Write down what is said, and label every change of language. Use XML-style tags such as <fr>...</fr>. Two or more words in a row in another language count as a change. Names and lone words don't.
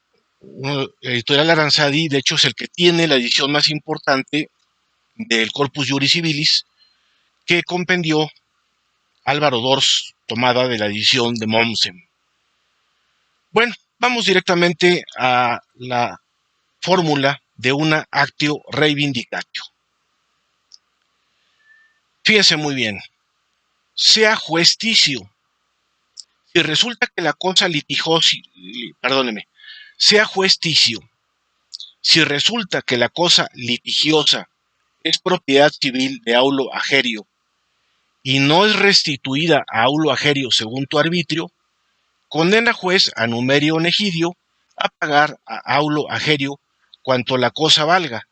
<es>Editorial Aranzadi, de hecho, es el que tiene la edición más importante del Corpus Juris Civilis, que compendió Álvaro Dors, tomada de la edición de Mommsen. Bueno, vamos directamente a la fórmula de una</es> <la>actio reivindicatio.</la> <es>Fíjense muy bien. Sea juesticio. Si resulta que la cosa sea juesticio. Si resulta que la cosa litigiosa es propiedad civil de Aulo Agerio y no es restituida a Aulo Agerio según tu arbitrio, condena juez a Numerio Negidio a pagar a Aulo Agerio cuanto la cosa valga.</es>